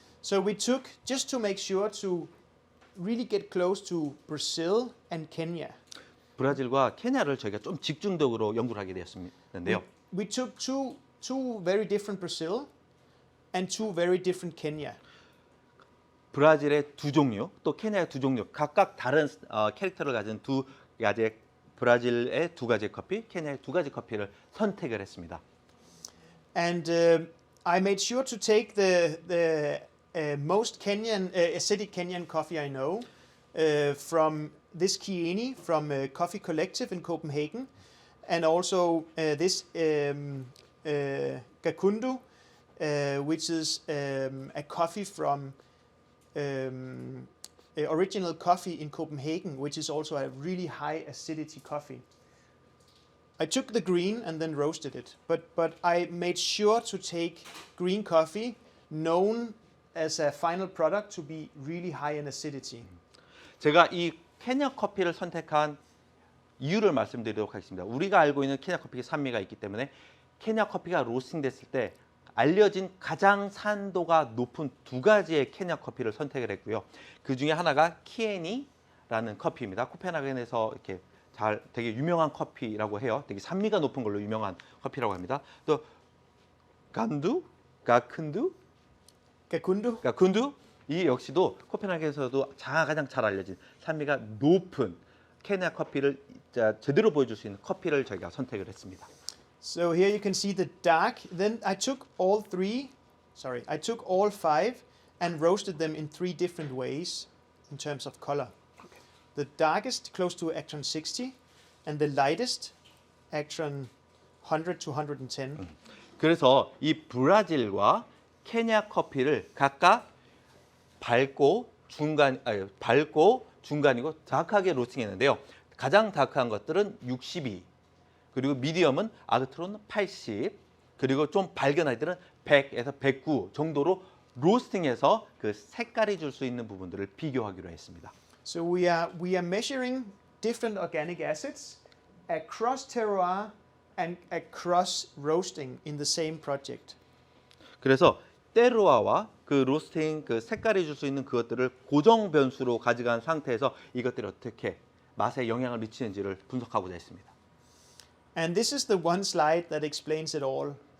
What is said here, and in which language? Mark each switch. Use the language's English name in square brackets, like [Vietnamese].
[English] So we took, just to make sure to really get close to Brazil and Kenya. [Korean] 브라질과 케냐를 저희가 좀 집중적으로 연구를 하게 되었는데요. [English] We took two very different Brazil and two very different Kenya. [Korean] 브라질의 두 종류, 또 케냐의 두 종류, 각각 다른 캐릭터를 가진 두 가지 브라질의 두 가지 커피, 케냐의 두 가지 커피를 선택을 했습니다. [English] And I made sure to take the most Kenyan acidic Kenyan coffee I know from this Kieni from Coffee Collective in Copenhagen, and also this Gakundu, which is a coffee from original coffee in Copenhagen, which is also a really high acidity coffee. I took the green and then roasted it, but I made sure to take green coffee, known as a final product to be really high in acidity. [Korean] 제가 이 케냐 커피를 선택한 이유를 말씀드리도록 하겠습니다. 우리가 알고 있는 케냐 커피의 산미가 있기 때문에 케냐 커피가 로스팅 됐을 때 알려진 가장 산도가 높은 두 가지의 케냐 커피를 선택을 했고요. 그 중에 하나가 키에니라는 커피입니다. 코펜하겐에서 이렇게 되게 유명한 커피라고 해요. 되게 산미가 높은 걸로 유명한 커피라고 합니다. 또 가쿤두 이 역시도 코펜하겐에서도 가장 잘 알려진 산미가 높은 케냐 커피를 제대로 보여줄 수 있는 커피를 저희가 선택을 했습니다. [English] So here you can see the dark. Then I took all five and roasted them in three different ways in terms of color. Okay. The darkest close to Actron 60 and the lightest Actron 100 to 110. [Korean] 그래서 이 브라질과 케냐 커피를 각각 밝고 중간이고 다크하게 로스팅했는데요. 가장 다크한 것들은 62, 그리고 미디엄은 아그트론 80, 그리고 좀 밝은 아이들은 100에서 109 정도로 로스팅해서 그 색깔이 줄 수 있는 부분들을 비교하기로 했습니다. [English] So we are measuring different organic acids across terroir and across roasting in the same project. [Korean] 그래서 테루아와 그 로스팅 그 색깔이 줄 수 있는 그것들을 고정 변수로 가져간 상태에서 이것들이 어떻게 맛에 영향을 미치는지를 분석하고자 했습니다. [English] And this is the one slide that explains it all.